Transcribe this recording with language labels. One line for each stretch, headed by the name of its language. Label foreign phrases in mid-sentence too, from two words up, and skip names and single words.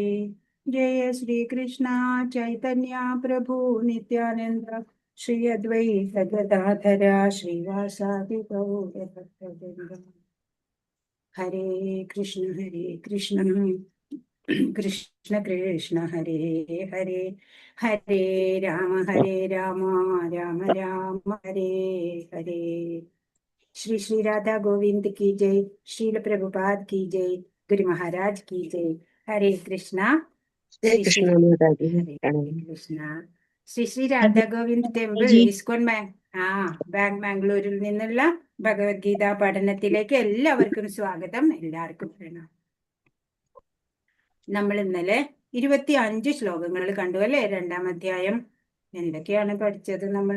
Sanskrit: ജയ ശ്രീകൃഷ്ണ ചൈതന്യ പ്രഭു നിത്യാനന്ദ ശ്രീ അദ്വൈത ഗദാധര ശ്രീവാസാദി ഗൗരഭക്തവൃന്ദ. ഹരേ കൃഷ്ണ കൃഷ്ണ കൃഷ്ണ ഹരേ ഹരേ, ഹരേ രാമ രാമ രാമ ഹരേ ഹരേ.
Hindi: श्री श्री राधा गोविंद की जय. श्रील प्रभुपाद की जय. गुरु महाराज की जय. हरे कृष्णा. जय कृष्ण माताजी. हरे कृष्णा.
Malayalam: ശ്രീ ശ്രീ രാധാ ഗോവിന്ദ് ടെമ്പിൾ ഇസ്കോൺ ബാംഗ്ലൂരിൽ നിന്നുള്ള ഭഗവത്ഗീത പഠനത്തിലേക്ക് എല്ലാവർക്കും സ്വാഗതം. എല്ലാവർക്കും പ്രണാമം. നമ്മൾ ഇന്നലെ 25 ശ്ലോകങ്ങൾ കണ്ടു അല്ലെ? 2-ാം അധ്യായം. എന്തൊക്കെയാണ് പഠിച്ചത് നമ്മള്?